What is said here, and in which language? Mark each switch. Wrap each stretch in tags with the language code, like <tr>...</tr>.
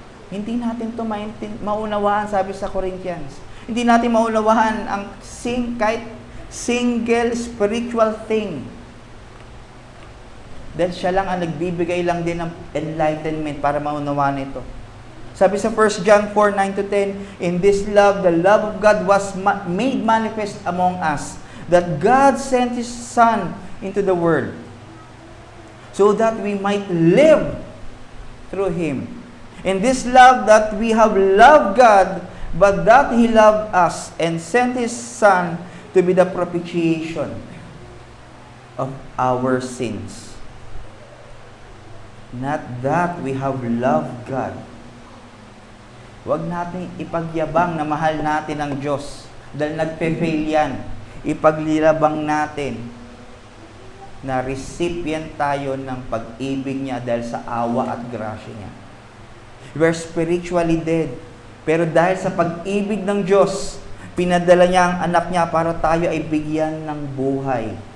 <tl>Hindi natin ito maunawaan, sabi sa Corinthians. Hindi natin maunawaan ang kahit single spiritual thing. Dahil siya lang ang nagbibigay lang din ng enlightenment para maunawaan ito. Sabi sa</tl> <en>1 John 4:9-10, in this love, the love of God was made manifest among us, that God sent His Son into the world, so that we might live through Him. In this love that we have loved God, but that He loved us and sent His Son to be the propitiation of our sins. Not that we have loved God.</en> <tl>Huwag natin ipagyabang na mahal natin ang Diyos dahil nagpe-fail yan. Ipaglilabang natin na recipient tayo ng pag-ibig niya dahil sa awa at grasya niya.</tl> <en>We're spiritually dead.</en> <tl>Pero dahil sa pag-ibig ng Diyos, pinadala niya ang anak niya para tayo ay bigyan ng buhay.</tl>